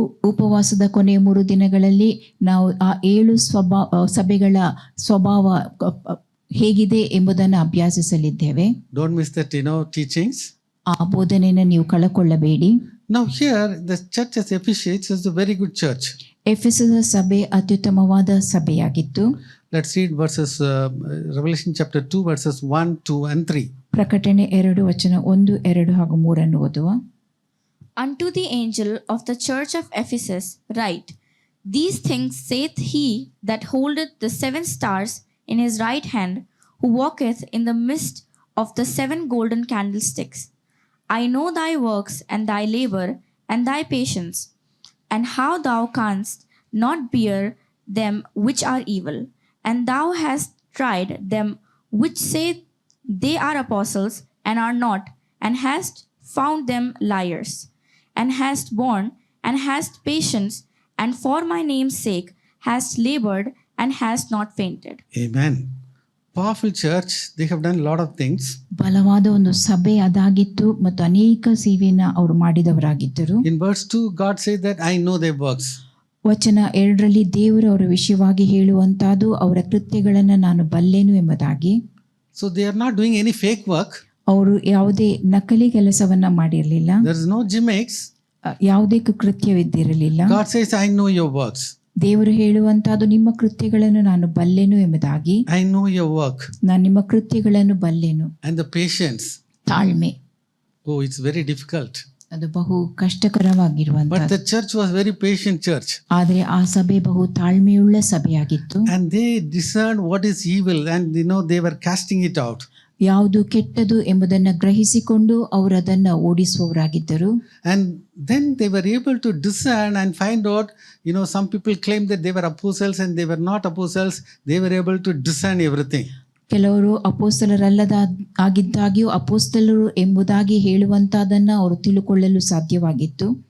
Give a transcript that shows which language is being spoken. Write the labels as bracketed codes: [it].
[kn] ಉಪವಾಸದ ಕೊನೆಯ 3 ದಿನಗಳಲ್ಲಿ ನಾವು ಆ 7 ಸಭೆಗಳ ಸ್ವಭಾವ ಹೇಗಿದೆ ಎಂಬುದನ್ನು ಅಭ್ಯಾಸಿಸಲಿದ್ದೇವೆ. [en] Don't miss that, teachings. [kn] ಆ ಬೋಧನೆಯನ್ನು ನೀವು ಕಳಕೊಳ್ಳಬೇಡಿ. [en] Now here, the church of Ephesus is a very good church. [kn] ಎಫೆಸದ ಸಭೆ ಅತ್ಯುತ್ತಮವಾದ ಸಭೆಯಾಗಿತ್ತು. [en] Let's read verses, Revelation chapter 2, verses 1, 2 and 3. [kn] ಪ್ರಕಟಣೆ 2 ವಚನ 1, 2 ಹಾಗೂ 3 ಓದುವ. [en] Unto the angel of the church of Ephesus write, These things saith he that holdeth the 7 stars in his right hand, who walketh in the midst of the 7 golden candlesticks. I know thy works and thy labor and thy patience, and how thou canst not bear them which are evil, and thou hast tried them which say they are apostles and are not, and hast found them liars, and hast borne and hast patience, and for my name's sake hast labored and hast not fainted. Amen. Powerful church. They have done a lot of things. [kn] ಬಲವಾದ ಒಂದು ಸಭೆ ಅದಾಗಿತ್ತು ಮತ್ತು ಅನೇಕ ಸೇವೆಯನ್ನು ಅವರು ಮಾಡಿದವರಾಗಿದ್ದರು. [en] In verse 2, God says that I know their works. [kn] ವಚನ 2ರಲ್ಲಿ ದೇವರು ಅವರ ವಿಷಯವಾಗಿ ಹೇಳುವಂತಹದ್ದು ಅವರ ಕೃತ್ಯಗಳನ್ನು ನಾನು ಬಲ್ಲೆನು ಎಂಬುದಾಗಿ. [en] So they are not doing any fake work. [kn] ಅವರು ಯಾವುದೇ ನಕಲಿ ಕೆಲಸವನ್ನ ಮಾಡಿರಲಿಲ್ಲ. [en] There is no gimmicks. [kn] ಯಾವುದೇ ಕೃತ್ಯವಿದ್ದಿರಲಿಲ್ಲ. [en] God says I know your works. [kn] ದೇವರು ಹೇಳುವಂತಹದ್ದು ನಿಮ್ಮ ಕೃತ್ಯಗಳನ್ನು ನಾನು ಬಲ್ಲೆನು ಎಂಬುದಾಗಿ. [en] I know your work. [kn] ನಾನು ನಿಮ್ಮ ಕೃತ್ಯಗಳನ್ನು ಬಲ್ಲೆನು. [en] And the patience. [kn] ತಾಳ್ಮೆ. [en] Oh, it's very difficult. [kn] ಅದು ಬಹು ಕಷ್ಟಕರವಾಗಿರುವಂತ. [en] But the church was very patient church. [kn] ಆದರೆ ಆ ಸಭೆ ಬಹು ತಾಳ್ಮೆಯುಳ್ಳ ಸಭೆಯಾಗಿತ್ತು. [en] And they discerned what is evil, and they were casting it out. [kn] ಯಾವುದು ಕೆಟ್ಟದು ಎಂಬುದನ್ನು ಗ್ರಹಿಸಿಕೊಂಡು ಅವರು ಅದನ್ನು ಓಡಿಸುವವರಾಗಿದ್ದರು. [en] And then they were able to discern and find out, some people claim that they were apostles and they were not apostles. They were able to discern everything. [kn] ಕೆಲವರು ಅಪೋಸ್ತಲರಲ್ಲದ ಆಗಿದ್ದಾಗ್ಯೂ ಅಪೋಸ್ತಲರು ಎಂಬುದಾಗಿ ಹೇಳುವಂತಹದನ್ನು ಅವರು ತಿಳುಕೊಳ್ಳಲು ಸಾಧ್ಯವಾಗಿತ್ತು.